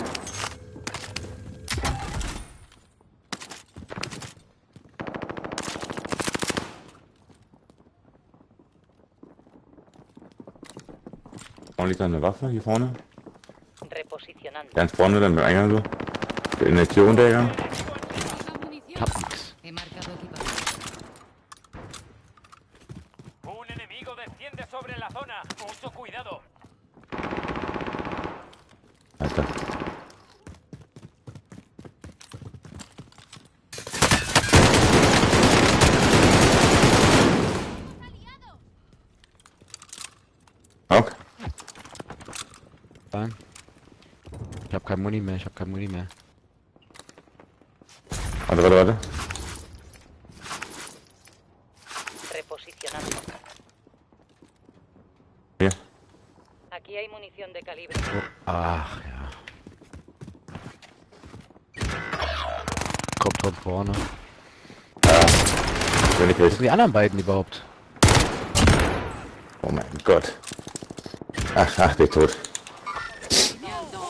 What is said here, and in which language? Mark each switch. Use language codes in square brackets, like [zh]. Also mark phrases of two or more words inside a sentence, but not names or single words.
[de] Liegt da eine Waffe hier vorne? Reposicionando. Ganz vorne, dann mit Eingang so. In der Tür runtergegangen. Munición. Hab nix. [es] He marcado equipamiento. Un enemigo desciende sobre la zona. Mucho cuidado. [de] Alter. Okay. Ich hab kein Muni mehr, Warte. Reposicionando. Hier. [es] Aquí hay munición de calibre. [de] Ach ja. Kommt von vorne. Wenn ich Wo sind die anderen beiden überhaupt? Oh mein Gott. Ach, der ist tot.